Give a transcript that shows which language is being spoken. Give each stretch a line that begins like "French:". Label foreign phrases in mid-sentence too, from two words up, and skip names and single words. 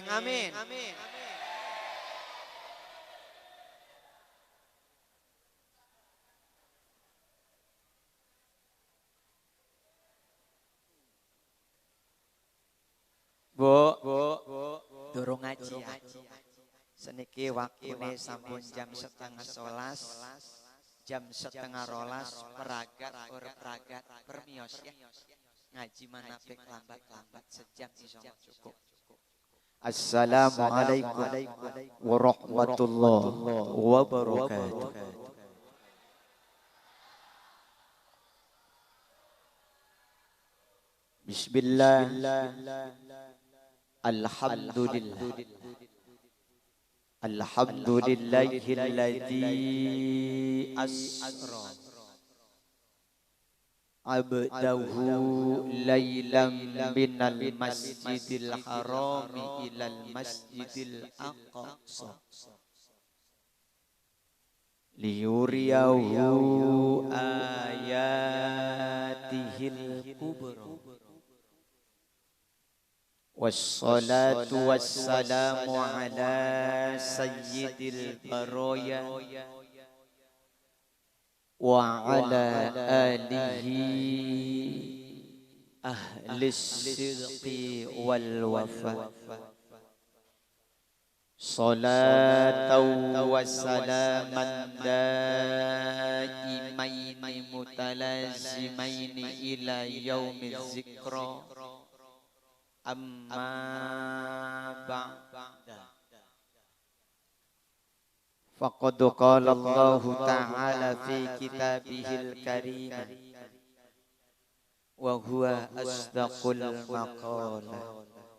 Javanese: Amin. Bu, durung ngaji. Seniki waktune sampun jam 11:30. Jam 11:30 peragat or peragat permios ya. Ngaji manapik lambat-lambat sejam insyaallah cukup.
Arabic: السلام عليكم ورحمة الله وبركاته. Bismillah. الحمد لله. الحمد لله الذي أسرى بعبده ليلا من المسجد الحرام إلى المسجد الأقصى ليريه آياته الكبرى. والصلاة والسلام على سيد البرايا وعلى آله أهل الصدق والوفا. صلاة وسلاما دائمين متلازمين إلى يوم الذكرى. أما بعد. فقد قال الله تعالى في كتابه الكريم وهو أصدق المقال.